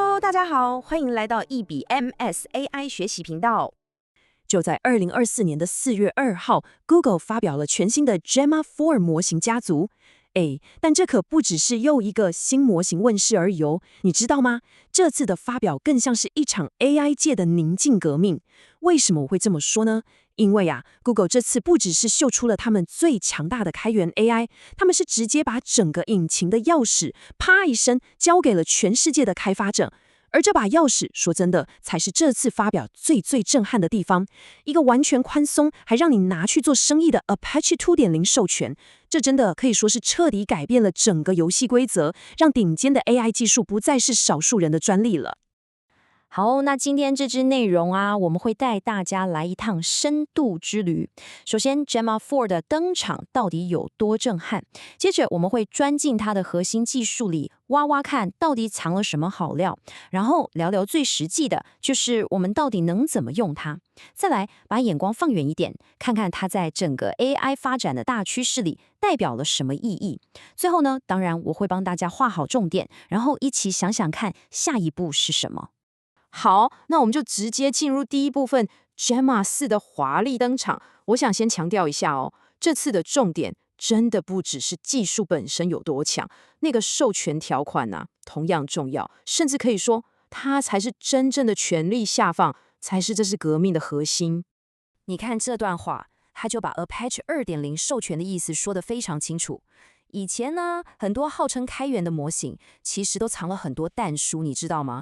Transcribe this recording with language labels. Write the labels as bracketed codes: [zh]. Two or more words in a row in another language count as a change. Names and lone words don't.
[zh] 大家好，歡迎來到一筆 MSAI 學習頻道。就在2024年的4月2號 ，Google 發表了全新的 Gemma 4模型家族。但這可不只是又一個新模型問世而已哦，你知道嗎？這次的發表更像是一場 AI 界的寧靜革命。為什麼我會這麼說呢？因為Google 這次不只是秀出了他們最強大的開源 AI， 他們是直接把整個引擎的鑰匙啪一聲交給了全世界的開發者。而這把鑰匙，說真的，才是這次發表最震撼的地方。一個完全寬鬆，還讓你拿去做生意的 Apache 2.0 授權，這真的可以說是徹底改變了整個遊戲規則，讓頂尖的 AI 技術不再是少數人的專利了。好，那今天這支內容我們會帶大家來一趟深度之旅。首先 Gemma 4 的登場到底有多震撼？接着我們會鑽進它的核心技術裡，挖挖看到底藏了什麼好料，然後聊聊最實際的，就是我們到底能怎麼用它。再來把眼光放遠一點，看看它在整個 AI 發展的大趨勢裡代表了什麼意義。最後呢，當然我會幫大家畫好重點，然後一起想想看下一步是什麼。好，那我們就直接進入第一部分 Gemma 4的華麗登場。我想先強調一下哦，這次的重點真的不只是技術本身有多強，那個授權條款同樣重要，甚至可以說它才是真正的權力下放，才是這次革命的核心。你看這段話，他就把 Apache 2.0 授權的意思說得非常清楚。以前呢，很多號稱開源的模型，其實都藏了很多但書，你知道嗎？